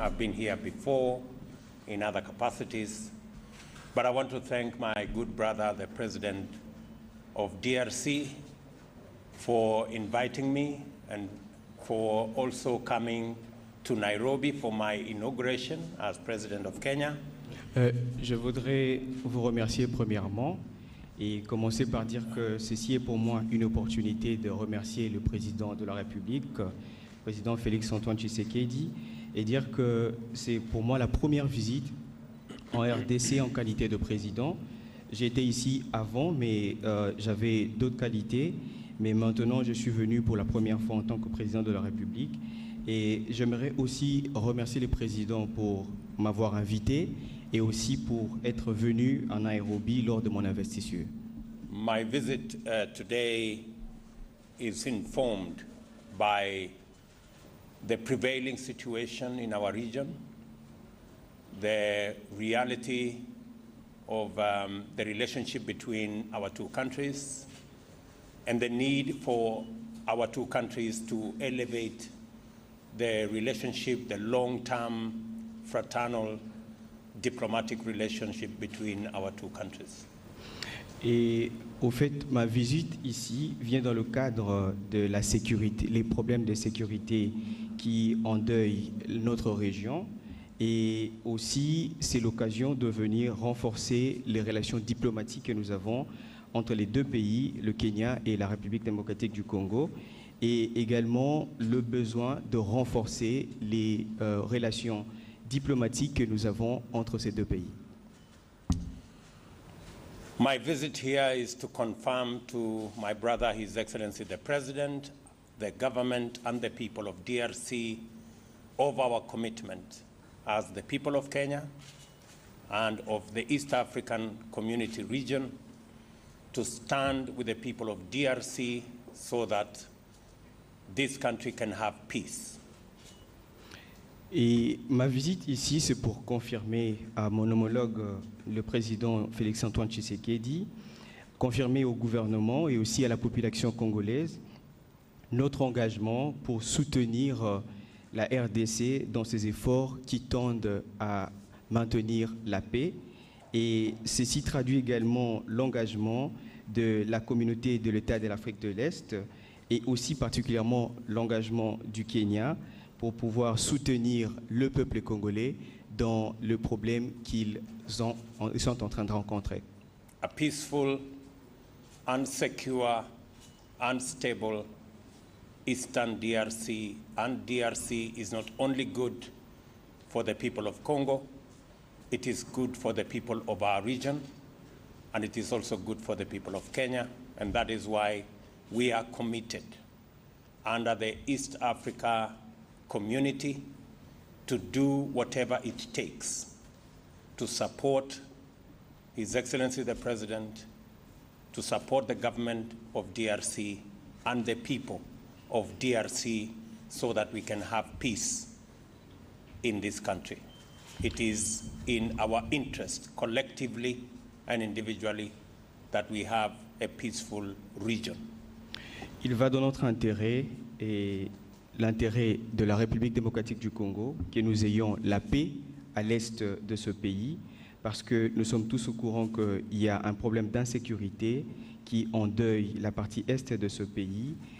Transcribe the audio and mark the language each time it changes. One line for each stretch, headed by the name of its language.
English: I've been here before in other capacities, but I want to thank my good brother, the President of DRC, for inviting me and for also coming to Nairobi for my inauguration as President of Kenya.
French: Je voudrais vous remercier premièrement et commencer par dire que ceci est pour moi une opportunité de remercier le président de la République, président Félix-Antoine Tshisekedi, et dire que c'est pour moi la première visite en RDC en qualité de président. J'ai été ici avant, mais j'avais d'autres qualités, mais maintenant je suis venu pour la première fois en tant que président de la République. Et j'aimerais aussi remercier le président pour m'avoir invité et aussi pour être venu en Nairobi lors de mon investiture.
English: My visit today is informed by the prevailing situation in our region, the reality of the relationship between our two countries and the need for our two countries to elevate the relationship, the long-term fraternal diplomatic relationship between our two countries.
French: Et au fait, ma visite ici vient dans le cadre de la sécurité, les problèmes de sécurité qui endeuillent notre région. Et aussi, c'est l'occasion de venir renforcer les relations diplomatiques que nous avons entre les deux pays, le Kenya et la République démocratique du Congo, et également le besoin de renforcer les relations diplomatiques que nous avons entre ces deux pays.
English: My visit here is to confirm to my brother, His Excellency the President, the government and the people of DRC of our commitment as the people of Kenya and of the East African Community region to stand with the people of DRC so that this country can have peace.
French: Et ma visite ici, c'est pour confirmer à mon homologue, le président Félix-Antoine Tshisekedi, confirmer au gouvernement et aussi à la population congolaise notre engagement pour soutenir la RDC dans ses efforts qui tendent à maintenir la paix. Et ceci traduit également l'engagement de la communauté de l'État de l'Afrique de l'Est et aussi particulièrement l'engagement du Kenya pour pouvoir soutenir le peuple congolais dans le problème qu'ils sont en train de rencontrer.
English: A peaceful, unsecure, unstable Eastern DRC, and DRC is not only good for the people of Congo, it is good for the people of our region, and it is also good for the people of Kenya, and that is why we are committed under the East Africa community to do whatever it takes to support His Excellency the President, to support the government of DRC and the people of DRC so that we can have peace in this country. It is in our interest, collectively and individually, that we have a peaceful region.
French: Il va dans notre intérêt et l'intérêt de la République démocratique du Congo que nous ayons la paix à l'est de ce pays, parce que nous sommes tous au courant qu'il y a un problème d'insécurité qui endeuille la partie est de ce pays.